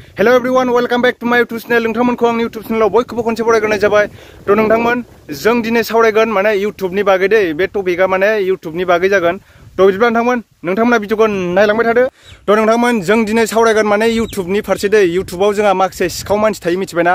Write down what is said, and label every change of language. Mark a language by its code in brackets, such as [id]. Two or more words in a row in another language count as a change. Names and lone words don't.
[en] Hello everyone, welcome back to my YouTube channel. [brx] नोंथांमोनखौ आंनि YouTube channel आव बयखौबो खनसे बरायग्रोनाय जाबाय। थ' नोंथांमोन जों दिनै सावरायगोन माने YouTube नि बागै दै बे टपिकआ माने YouTube नि बागै जागोन। थ' बिदिब्ला नोंथांमोना भिडिअखौ नायलांबाय थादो। थ' नोंथांमोन जों दिनै सावरायगोन माने YouTube नि फारसे दै YouTubeआव जोंहा माखासे सिखाव मानसि थायो मिथिबायना।